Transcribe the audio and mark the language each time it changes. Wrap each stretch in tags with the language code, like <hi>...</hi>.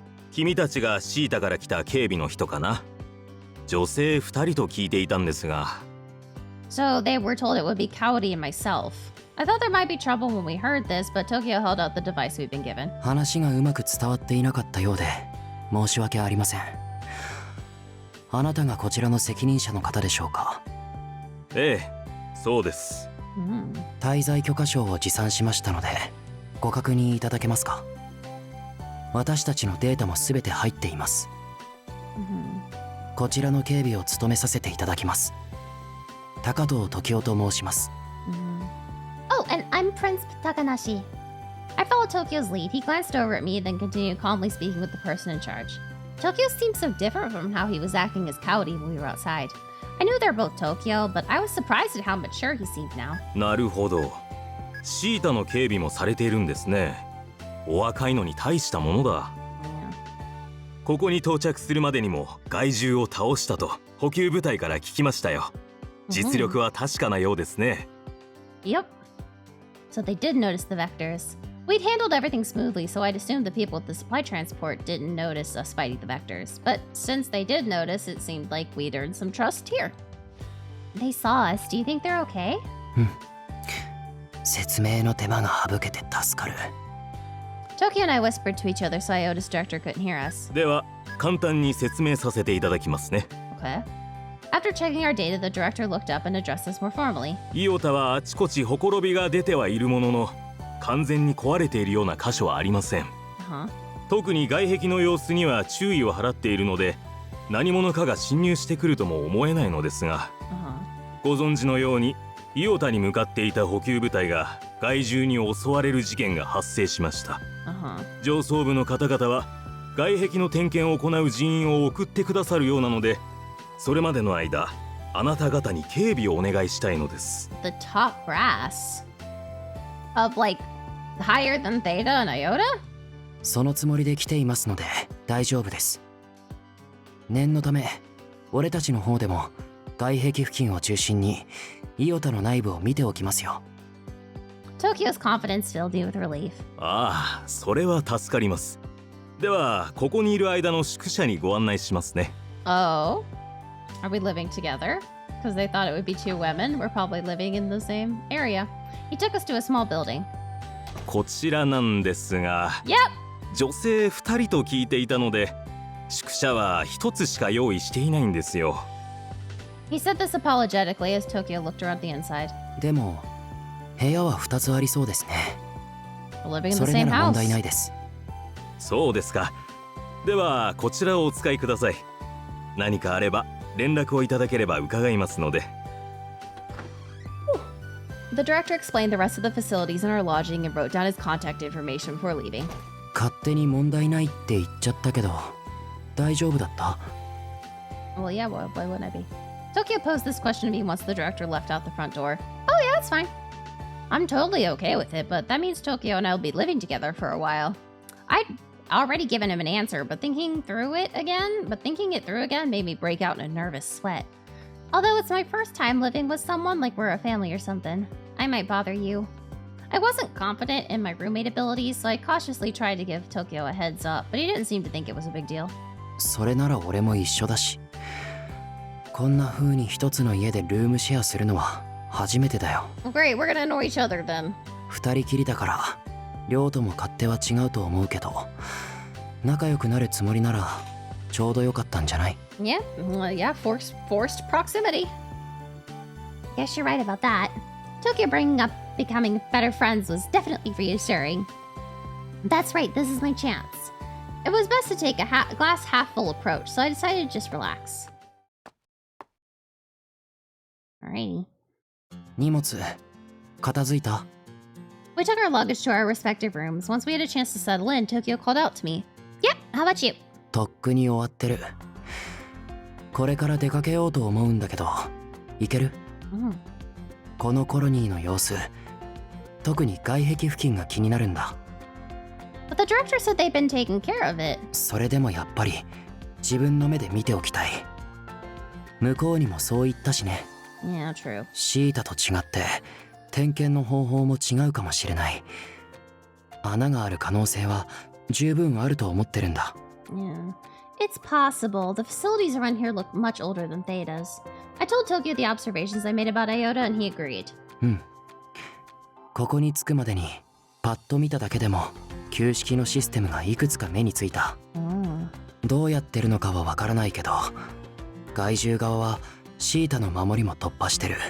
<ja>君たちがシータから来た警備の人かな？女性2人と聞いていたんですが。</ja> <en>So they were told it would be Cowdy and myself. I thought there might be trouble when we heard this, but Tokyo held out the device we'd been given.</en> <ja>話がうまく伝わっていなかったようで申し訳ありません。あなたがこちらの責任者の方でしょうか？ええ、そうです。滞在許可証を持参しましたのでご確認いただけますか？私たちのデータもすべて入っています。こちらの警備を務めさせていただきます。高藤時夫と申します。</ja> <en>Oh, and I'm Prince Takanashi. I followed Tokyo's lead. He glanced over at me, then continued calmly speaking with the person in charge. Tokyo seemed so different from how he was acting as Cowdy when we were outside. I knew they're both Tokyo, but I was surprised at how mature he seemed now.</en> <ja>なるほど。シータの警備もされているんですね。お若いのに大したものだ。ここに到着するまでにも害獣を倒したと補給部隊から聞きましたよ。実力は確かなようですね。</ja> <en>Yep. So they did notice the vectors. We'd handled everything smoothly, so I'd assumed the people with the supply transport didn't notice us fighting the vectors. But since they did notice, it seemed like we'd earned some trust here. they saw us. Do you think they're okay?</en> <ja>説明の手間が省けて助かる。</ja> <en>Tokio and I whispered to each other so Iota's director couldn't hear us.</en> <ja>では簡単に説明させていただきますね。</ja> <en>Okay. After checking our data, the director looked up and addressed us more formally.</en> <ja>イオタはあちこちほころびが出てはいるものの、完全に壊れているような箇所はありません。</ja> <en>Uh-huh.</en> <ja>特に外壁の様子には注意を払っているので、何者かが侵入してくるとも思えないのですが、</ja> <en>Uh-huh.</en> <ja>ご存知のようにイオタに向かっていた補給部隊が害獣に襲われる事件が発生しました。</ja> <en>Uh-huh.</en> <ja>上層部の方々は外壁の点検を行う人員を送ってくださるようなので、それまでの間あなた方に警備をお願いしたいのです。</ja> <en>The top brass of like higher than Theta and Iota?</en> <ja>そのつもりで来ていますので大丈夫です。念のため俺たちの方でも外壁付近を中心にイオタの内部を見ておきますよ。</ja> <en>Tokyo's confidence filled me with relief.</en> <ja>ああ、それは助かります。ではここにいる間の宿舎にご案内しますね。</ja> <en>Oh? Are we living together? Because they thought it would be two women. We're probably living in the same area. He took us to a small building.</en> <ja>こちらなんですが、</ja> <en>Yep!</en> <ja>女性2人と聞いていたので、宿舎は1つしか用意していないんですよ。</ja> <en>He said this apologetically as Tokyo looked around the inside.</en> <ja>でも部屋は2つありそうですね。</ja> <en>We're living in</en> <ja>そ</ja> <en>the</en> <ja>れなら問</ja> <en>house.</en> <ja>題ないです。そうですか。ではこちらをお使いください。何かあれば連絡をいただければ伺いますので。</ja> <en>The director explained the rest of the facilities in our lodging and wrote down his contact information before leaving.</en> <ja>勝手に問題ないって言っちゃったけど大丈夫だった？</ja> <en>Well, yeah, why wouldn't I be? Tokyo posed this question to me once the director left out the front door. Oh, yeah, it's fine. I'm totally okay with it, but that means Tokyo and I will be living together for a while. I'd already given him an answer, but thinking it through again made me break out in a nervous sweat. Although it's my first time living with someone like we're a family or something, I might bother you. I wasn't confident in my roommate abilities, so I cautiously tried to give Tokyo a heads up, but he didn't seem to think it was a big deal.</en> <ja>それなら俺も一緒だし、こんな風に一つの家でルームシェアするのは初めてだよ。</ja> <en>Great, we're gonna annoy each other then.</en> <ja>二人きりだから量とも勝手は違うと思うけど、仲良くなるつもりならちょうどよかったんじゃない？</ja> <en>Yeah, forced proximity. Guess you're right about that. Tokyo bringing up becoming better friends was definitely reassuring. That's right, this is my chance. It was best to take a glass half full approach, so I decided to just relax. Alrighty.</en> <ja>荷物片付いた？</ja> <en>We took our luggage to our respective rooms. Once we had a chance to settle in, Tokyo called out to me. Yep, how about you?</en> <ja>とっくに終わってる。これから出かけようと思うんだけど、行ける？このコロニーの様子、特に外壁付近が気になるんだ。</ja> <en>But the director said they'd been taking care of it.</en> <ja>それでもやっぱり自分の目で見ておきたい。向こうにもそう言ったしね。</ja> <en>Yeah, true.</en> <ja>シータと違って点検の方法も違うかもしれない。穴がある可能性は十分あると思ってるんだ。</ja> <en>Yeah. It's possible. The facilities around here look much older than Theta's. I told Tokyo the observations I made about Iota and he agreed.</en> <ja>ここに着くまでにパッと見ただけでも旧式のシステムがいくつか目についた。どうやってるのかはわからないけど、害獣側はシータの守りも突破してる。</ja>